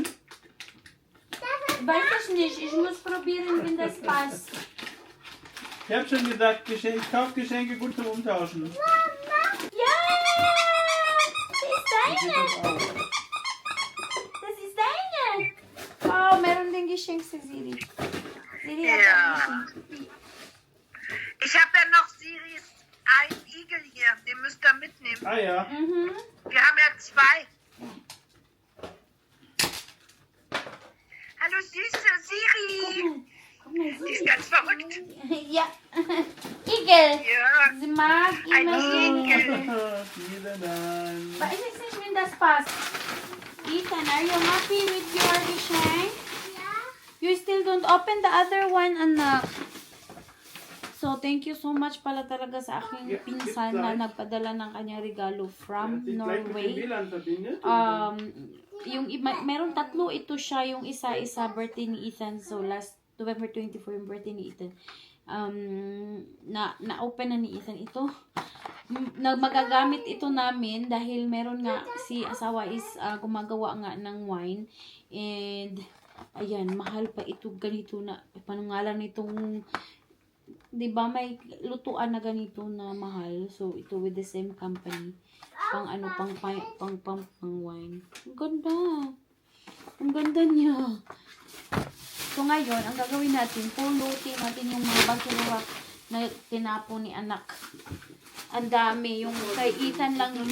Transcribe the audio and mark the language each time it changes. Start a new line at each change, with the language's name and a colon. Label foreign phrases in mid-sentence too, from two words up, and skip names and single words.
German: Weiß ich nicht. Ich muss probieren, wenn das passt. Ich hab schon gesagt, Kaufgeschenke gut zum Umtauschen. Ja! Das ist Wie sieht deine. das aus? Das ist deine.
Filipino: Oh, meron din Geschenk sa Siri.
German: Siri hat Ja. ein Geschenk. Ich habe ja noch Siris einen Igel hier. Den müsst ihr mitnehmen. Ah ja. Mhm. Wir haben ja 2. Hallo süße Siri. Guck mal, Die ist Siri. ganz verrückt. Ja. Igel. Ja. Sie mag Ein immer Igel. Igel. Vielen Dank. Weiß ich nicht, wenn das passt.
English: Ethan, are you happy with your Geschenk? You still don't open the other one, anak. So, thank you so much
Filipino: pala talaga sa aking
English: Yeah,
Filipino: pinsan
English: it's
Filipino: na
English: nice.
Filipino: nagpadala ng kanyang regalo from
German: Sich gleich mit dem
Filipino: Norway.
German: WLAN verbindet.
Filipino: Yung meron tatlo ito siya, yung isa birthday ni Ethan.
English: So, last November 24 yung birthday ni Ethan.
Filipino: Na-open na ni Ethan ito. Magagamit ito namin dahil meron nga si asawa is gumagawa nga ng wine. And, ayan, mahal pa ito ganito na, panungalan nitong, di ba may lutuan na ganito na mahal.
English: So, ito with the same company.
Filipino: Pang wine. Ang ganda. Ang ganda niya. So, ngayon, ang gagawin natin, pulutin natin yung mga basura na tinapon ni anak. Ang dami. Yung kay Ethan lang yun.